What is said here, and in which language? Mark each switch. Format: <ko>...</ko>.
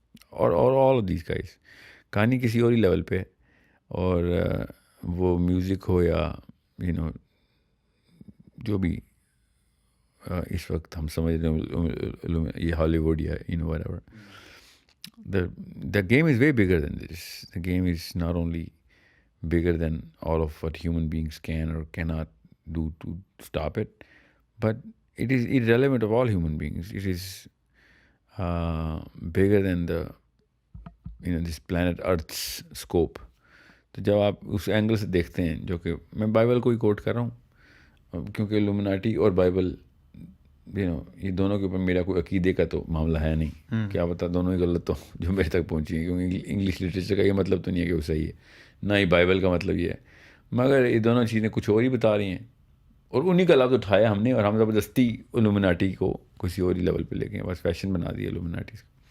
<ur>اور</ur> <en>all of these guys,</en> <ur>کہانی کسی اور ہی لیول پہ. اور وہ میوزک ہو یا جو بھی اس وقت ہم سمجھ رہے ہیں یہ ہالی ووڈ یا</ur> <en>whatever, the game is way bigger than this. The game is not only bigger than all of what human beings can or cannot do to stop it, but it is irrelevant of all human beings. It is bigger than the this planet Earth's scope.</en> <ur>تو جب آپ اس angle سے دیکھتے ہیں, جو کہ میں Bible کو ہی کوٹ کر رہا ہوں, کیونکہ لومناٹی اور بائبل یہ دونوں کے اوپر میرا کوئی عقیدے کا تو معاملہ ہے نہیں, کیا پتہ دونوں ہی غلط تو جو میرے تک پہنچی ہیں, کیونکہ انگلش لٹریچر کا یہ مطلب تو نہیں ہے کہ وہ صحیح ہے, نہ ہی بائبل کا مطلب یہ ہے, مگر یہ دونوں چیزیں کچھ اور ہی بتا رہی ہیں, اور انہی کا لفظ اٹھایا ہم نے, اور ہم زبردستی لومناٹی کو کسی اور ہی لیول پہ لے گئے, بس فیشن بنا دیا لومناٹی سے.</ur>